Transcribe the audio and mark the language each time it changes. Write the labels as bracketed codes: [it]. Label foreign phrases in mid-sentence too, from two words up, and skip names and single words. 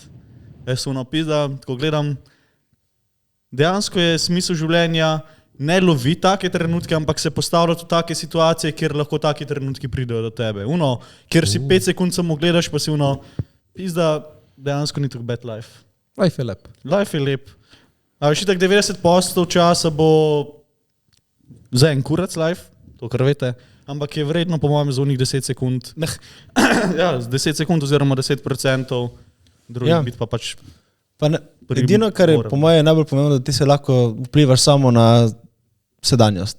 [sl] Jaz sem napisa, tako gledam, dejansko je smisel življenja ne lovi take trenutke, ampak se postavljati v take situacije, kjer lahko taki trenutki pridejo do tebe. Kjer si 5 sekund samo gledaš, pa si pizda, dejansko ni tako [en] bad life. [sl] Life je lep. Life je lep. A veš, tak 90% časa bo za en kurac life, to kar veste, ampak je vredno po mojem za unih 10 sekund, ja, 10 sekund oziroma 10% drugih Ja. biti pa pač Pa ne, edino, kar je po mojem najbolj pomembno, da ti se lahko vplivaš samo na sedanjost.